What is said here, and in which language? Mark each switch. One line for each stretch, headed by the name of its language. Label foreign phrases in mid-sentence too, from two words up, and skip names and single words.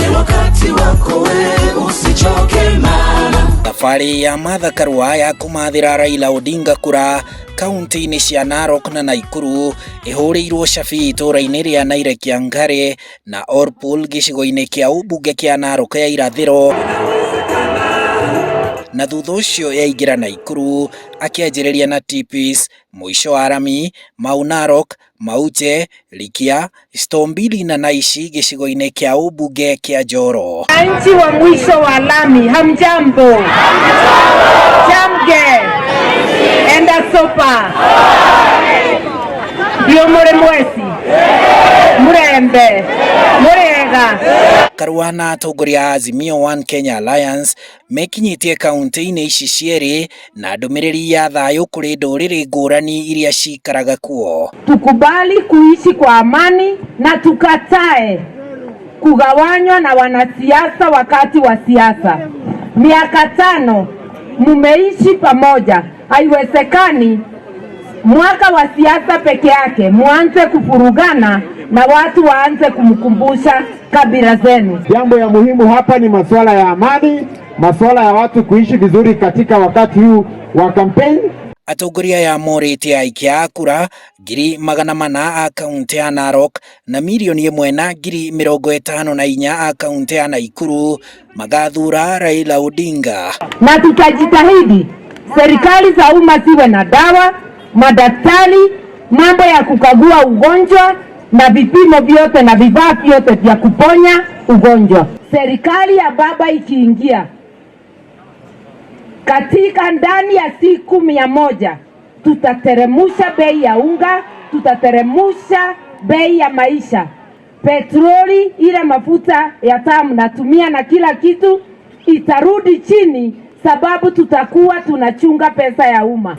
Swahili: wakati wako wewe, usichoke mama.
Kikuyu: Safari ya Martha Karua ya kumathira Raila Odinga kura kaunti-inĩ cia Narok na Naikuru ihũrĩirwo cabi itũra-inĩ rĩa Nairekia Ngare na Orpul gĩcigo-inĩ kĩa ũmbunge kĩa Narok ya irathĩro, na thutha ũcio yaingĩra Naikuru akĩanjĩrĩria na Tipis, mũico wa Rami, Mau Narok, Maute, Likia, Stombili na Naishi gĩcigo-inĩ kĩa ũmbunge kĩa Njoro.
Swahili: Wananchi wa mwisho wa Lami, hamjambo? Jamge enda sopa ndio mure mwesi murembe murega.
Kikuyu: Karua na atongoria Azimio One Kenya Alliance mekinyitie kaunti-inĩ ici cierĩ na ndũmĩrĩri ya thayũ kũrĩ ndũrĩrĩ ngũrani iria cikaraga kuo.
Swahili: Tukubali kuishi kwa amani na tukatae kugawanywa na wanasiasa wakati wa siasa. Miaka 5 mumeishi pamoja, haiwezekani mwaka wa siasa peke yake muanze kufurugana na watu waanze kumkumbusha kabila zenu. Jambo ya muhimu hapa ni masuala ya amani, masuala ya watu kuishi vizuri katika wakati huu wa kampeni.
Kikuyu: Atongoria ya morĩte aikia a kura 400,000 a kaunti ya Narok na 1,054,000 a kaunti ya Naikuru magathura Raila Odinga.
Swahili: Na tutajitahidi serikali za umma ziwe na dawa, madaktari, mambo ya kukagua ugonjwa na vipimo vyote na vifaa vyote vya kuponya ugonjwa. Serikali ya baba ikiingia katika ndani ya siku 100 tutateremusha bei ya unga, tutateremusha bei ya maisha, petroli, ile mafuta ya taa mnatumia na kila kitu itarudi chini, sababu tutakuwa tunachunga pesa ya umma.